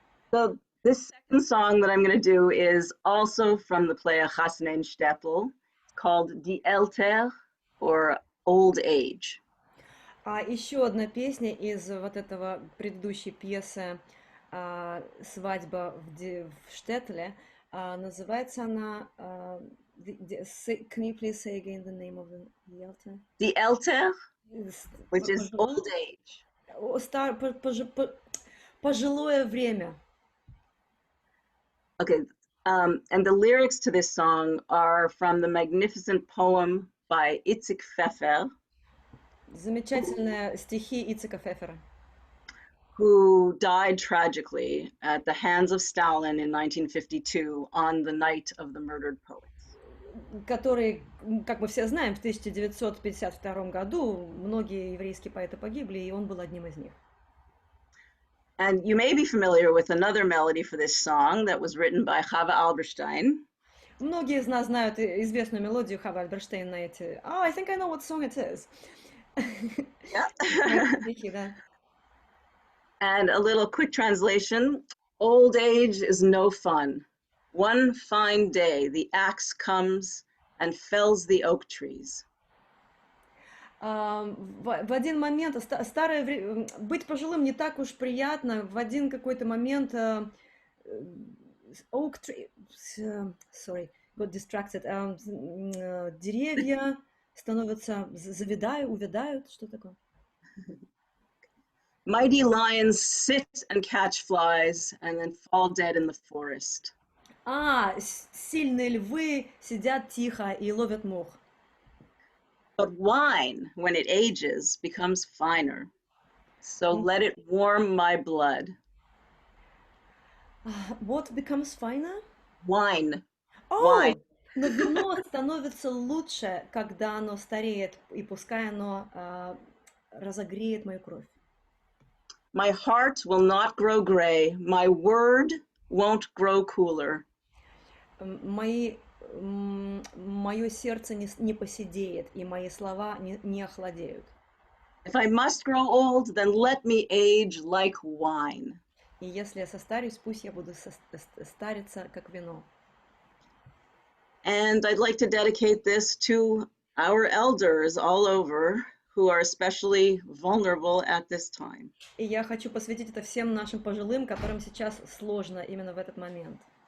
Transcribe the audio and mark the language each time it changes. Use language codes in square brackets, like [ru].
[en] So this second song that I'm going to do is also from the play Chasnein Shtetl, called Die Elter, or Old Age. [ru] А еще одна песня из вот этого предыдущей пьесы «Свадьба в Штетле». Называется она... [en] Can you please say again the name of the Elter? Die Elter, which is old age. [ru] Пожилое время. [en] Okay, and the lyrics to this song are from the magnificent poem by Itzik Pfeffer, [ru] Замечательные стихи Ицека Фефера, [en] who died tragically at the hands of Stalin in 1952 on the night of the murdered poets. [ru] который, как мы все знаем, в 1952 году многие еврейские поэты погибли, и он был одним из них. [en] And you may be familiar with another melody for this song that was written by Chava Alberstein. [ru] Многие из нас знают известную мелодию Хава Альберштейна на эти... [en] Oh, I think I know what song it is. Yeah. [ru] Стихи, да. [en] And a little quick translation: old age is no fun. One fine day, the axe comes and fells the oak trees. [ru] В один момент быть пожилым не так уж приятно. В один какой-то момент [en] oak tree, sorry, got distracted. [ru] Деревья становятся, увядают, что такое? [en] Mighty lions sit and catch flies and then fall dead in the forest. [ru] Сильные львы сидят тихо и ловят мох. [en] But wine, when it ages, becomes finer. So let it warm my blood. What becomes finer? Wine. Wine. [ru] Но вино становится лучше, когда оно стареет, и пускай оно разогреет мою кровь. [en] My heart will not grow gray. My word won't grow cooler. [ru] Мое сердце не поседеет, и мои слова не охладеют. [en] If I must grow old, then let me age like wine. [ru] И если я состарюсь, пусть я буду стариться, как вино. [en] And I'd like to dedicate this to our elders all over, who are especially vulnerable at this time. [ru] И я хочу посвятить это всем нашим пожилым, которым сейчас сложно именно в этот момент.